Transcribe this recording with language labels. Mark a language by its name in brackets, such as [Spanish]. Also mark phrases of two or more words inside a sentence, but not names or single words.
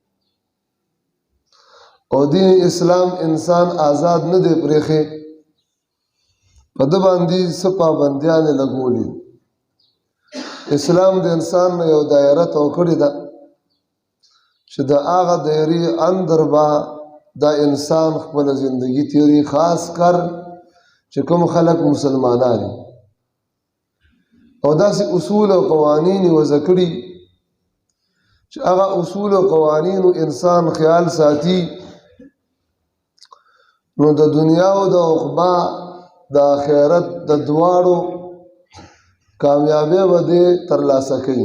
[Pashto] او دین اسلام انسان آزاد نه دی پریخي، په ده باندې څه پابندیانې لګولي. اسلام د انسان نه یو دایره تو کړې ده چې د هغه دایرې اندر به دا انسان خپل زندگی تیری، [Urdu] خاص کر [Pashto] چې کوم خلک مسلمانان دي، او داسې اصول او قوانین یې وضع کړي چې هغه اصول او قوانینو انسان خیال ساتي، نو د دنیا او د عقبا د آخرت د دواړو کامیابی به دې ترلاسه کوي.